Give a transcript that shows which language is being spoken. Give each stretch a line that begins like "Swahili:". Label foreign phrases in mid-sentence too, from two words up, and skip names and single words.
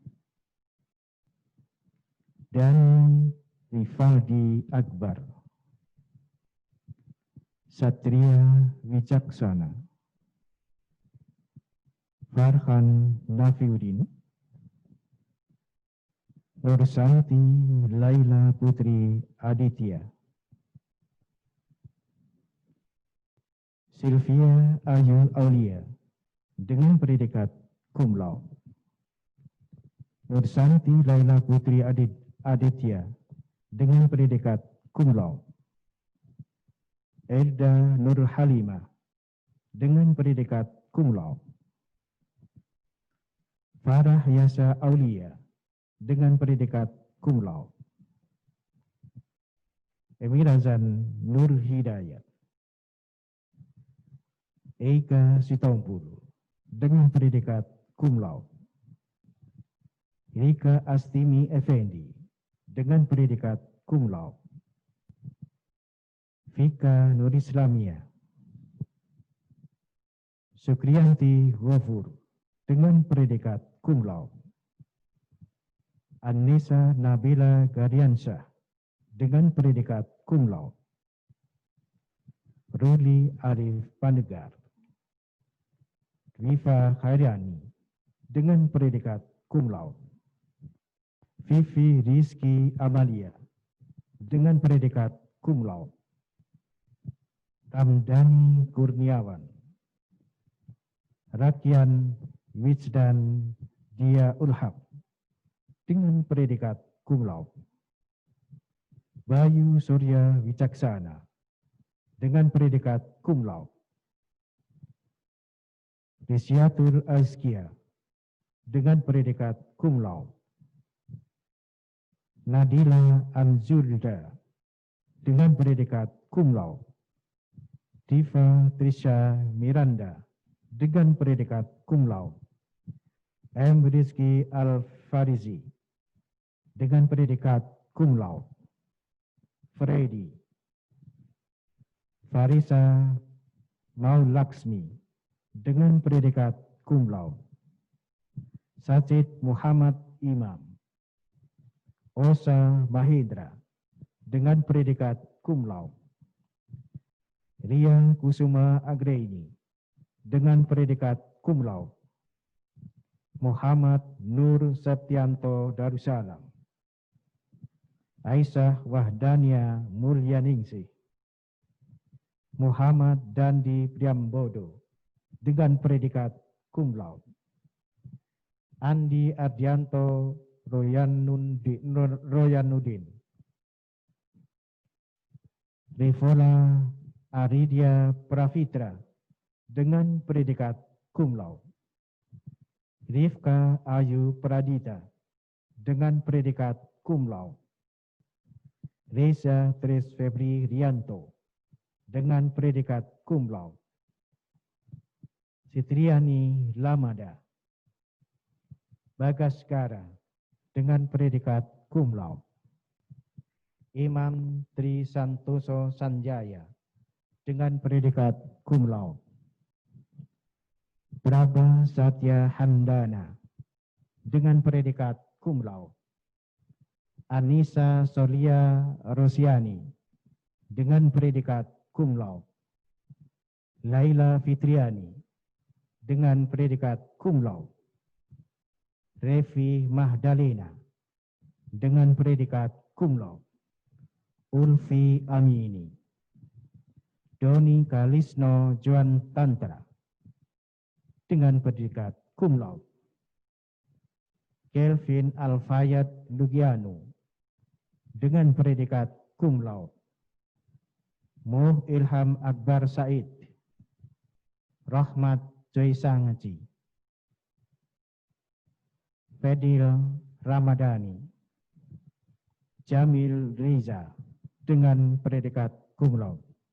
Indonesian: dan Rivaldi Akbar, Satria Wicaksana, Farhan Nafiuddin, Nursanti Laila Putri Aditya, Sylvia Ayu Aulia dengan predikat
Latin: cum laude.
Indonesian: Nursanti Laila Putri Aditya dengan predikat
Latin: cum laude.
Indonesian: Elda Nur Halimah dengan predikat
Latin: cum laude.
Indonesian: Farah Yasa Aulia dengan predikat
Latin: cum laude.
Indonesian: Emirazan Nur Hidayat, Eka Sitompul dengan predikat
Latin: cum laude.
Indonesian: Rika Astimi Effendi dengan predikat
Latin: cum laude.
Indonesian: Fika Nur Islamia, Sukriyanti Ghafur dengan predikat
Latin: cum laude.
Indonesian: Annisa Nabila Gariansyah dengan predikat
Latin: cum laude.
Indonesian: Ruli Arif Panegar, Rifa Khairiani dengan predikat
Latin: cum laude.
Indonesian: Vivi Rizky Amalia dengan predikat
Latin: cum laude.
Indonesian: Ramdhani Kurniawan, Rakian Wijdan Dia Ulhab dengan predikat
Latin: cum laude.
Indonesian: Bayu Surya Wicaksana dengan predikat
Latin: cum laude.
Indonesian: Risyatul Azkia dengan predikat
Latin: cum laude.
Indonesian: Nadila Anzulda dengan predikat
Latin: cum laude.
Indonesian: Diva Trisha Miranda dengan predikat
Latin: cum laude.
Indonesian: M. Rizky Al-Farizi dengan predikat
Latin: cum laude.
Indonesian: Freddy Farisa Maulaksmi dengan predikat
Latin: cum laude.
Indonesian: Sajid Muhammad Imam, Osa Mahindra dengan predikat
Latin: cum laude.
Indonesian: Ria Kusuma Agreini dengan predikat
Latin: cum laude.
Indonesian: Muhammad Nur Septianto Darussalam, Aisyah Wahdania Mulyaningsih, Muhammad Dandi Priambodo dengan predikat
Latin: cum laude.
Indonesian: Andi Ardianto Royanuddin, Rivola Aridia Pravitra dengan predikat
Latin: cum laude.
Indonesian: Rifka Ayu Pradita dengan predikat
Latin: cum laude.
Indonesian: Reza Tris Febri Rianto dengan predikat
Latin: cum laude.
Indonesian: Sitriani Lamada Bagaskara dengan predikat
Latin: cum laude.
Indonesian: Imam Tri Santoso Sanjaya dengan predikat
Latin: cum laude.
Indonesian: Prabha Satya Handana dengan predikat
Latin: cum laude.
Indonesian: Anissa Solia Rosiani dengan predikat
Latin: cum laude.
Indonesian: Laila Fitriani dengan predikat
Latin: cum laude.
Indonesian: Revi Mahdalena dengan predikat
Latin: cum laude.
Indonesian: Ulfi Amini, Doni Kalisno Joan Tantra dengan predikat
Latin: cum laude.
Indonesian: Kelvin Alfayat Lugiano dengan predikat
Latin: cum laude.
Indonesian: Muh Ilham Akbar Said, Rahmat Joysangaji, Fedil Ramadhani, Jamil Reza dengan predikat
Latin: cum laude.